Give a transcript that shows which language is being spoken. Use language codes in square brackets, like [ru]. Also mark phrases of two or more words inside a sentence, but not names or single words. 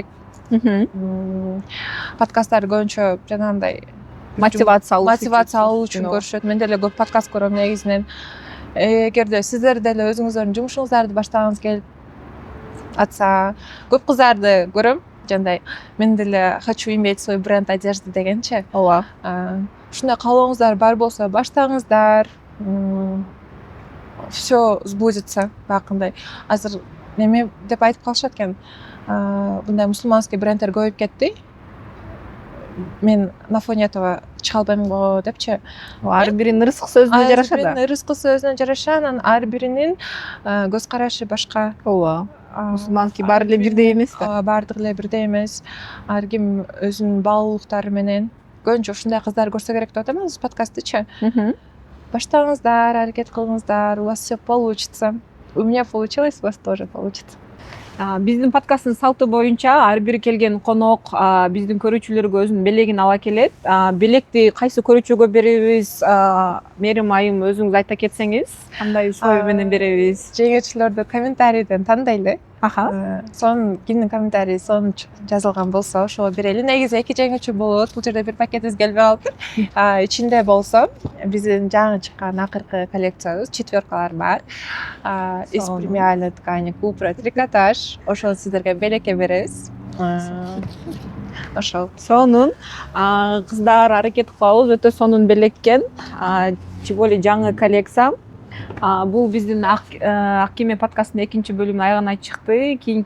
[ky] Подкасттар көбүнчө жанагындай Мотивация алуу үчүн көрүшөт. Мен деле көп подкаст көрөм негизинен. Эгерде сиздер деле өзүңүздөрдүн жумушуңуздарды баштагыңыз келип атса, көп кыздарды көрөм. Жандай мен деле [ru] хочу иметь свой бренд одежды [ky] дегенчи. Ооба. Ушундай каалооңуздар бар болсо баштаңыздар. [ru] Все сбудется бакындай. [ky] Азыр неме деп айтып калышат экен. Мындай мусулманский бренддер көбөйүп кетти. Мен [ru] на фоне этого [ky] чыга албайм го депчи. Ар биринин ырыскы сөзүнө жараша да. Ырыскы сөзүнө жараша, анан ар биринин көз карашы башка. Ооба. Мусулманский баары эле бирдей эмес да. Баардыгы эле бирдей эмес. Ар ким өзүнүн баалуулуктары менен. Көбүнчө ушундай кыздар көрсө керек деп атам биз подкасттычы. Баштаңыздар, аракет кылыңыздар, [ru] у вас все получится. У меня получилось, у вас тоже получится. [ky] Биздин подкасттын салты боюнча ар бир келген конок биздин көрүүчүлөргө өзүнүн белегин ала келет. Белекти кайсы көрүүчүгө беребиз? Мерим айым өзүңүз айта кетсеңиз, кандай условия менен беребиз? Жеңүүчүлөрдү комментарийден тандайлы. Сонун кимдин комментарийи сонун жазылган болсо ошого берели. Негизи 2 жеңүүчү болот. Бул жерде бир пакетибиз келбей калыптыр. Ичинде болсо биздин жаңы чыккан акыркы коллекциябыз, четверкалар бар. [ru] Из премиальной ткани Купра трикотаж. [ky] Ошол сиздерге белекке беребиз. Ошол. Сонун. Кыздар аракет кылабыз, өтө сонун белеккен. [ru] Тем более [ky] жаңы коллекция. Бул биздин Ак кеме подкастынын 2-бөлүмү аягына чыкты.